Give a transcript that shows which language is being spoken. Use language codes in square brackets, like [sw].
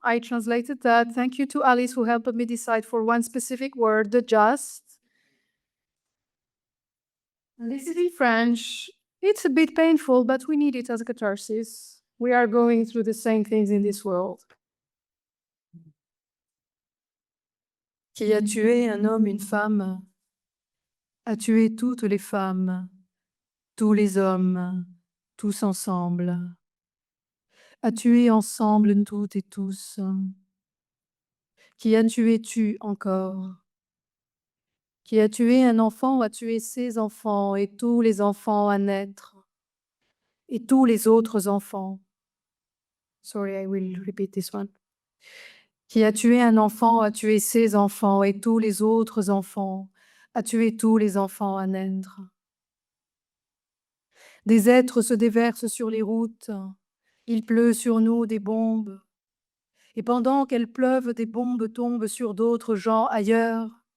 [en] I translated that. Thank you to Alice who helped me decide for one specific word, the just. And this is in French. It's a bit painful, but we need it as a catharsis. We are going through the same things in this world. [fr] Qui a tué un homme, une femme, a tué toutes les femmes, tous les hommes, tous ensemble, a tué ensemble toutes et tous. Qui a tué tue encore. Qui a tué un enfant a tué ses enfants et tous les enfants à naître, et tous les autres enfants. [en] Sorry, I will repeat this one. [fr] Qui a tué un enfant a tué ses enfants et tous les autres enfants, a tué tous les enfants à naître. Des êtres se déversent sur les routes, il pleut sur nous des bombes, et pendant qu'elles pleuvent, des bombes tombent sur d'autres gens ailleurs,